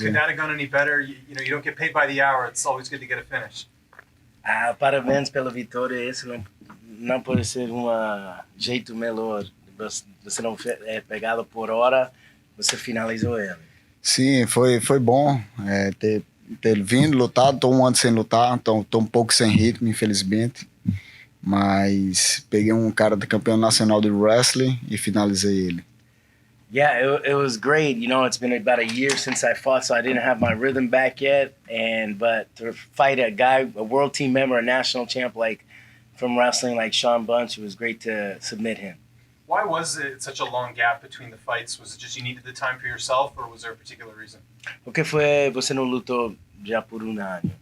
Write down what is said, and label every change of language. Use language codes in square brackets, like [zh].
[en] could that have gone any better? You don't get paid by the hour. It's always good to get a finish. [pt] Parabéns pela vitória. Esse não pode ser um jeito melhor. Você não é pegado por hora, você finalizou ele. Sim, foi bom ter vindo, lutado. Estou um ano sem lutar, estou um pouco sem ritmo, infelizmente. Mas peguei um cara de campeão nacional de wrestling e finalizei ele. [en] Yeah, it was great. It's been about a year since I fought, so I didn't have my rhythm back yet. But to fight a world team member, a national champ from wrestling like Sean Bunch, it was great to submit him. Why was it such a long gap between the fights? Was it just you needed the time for yourself, or was there a particular reason? [pt] Por que você não lutou já por um ano?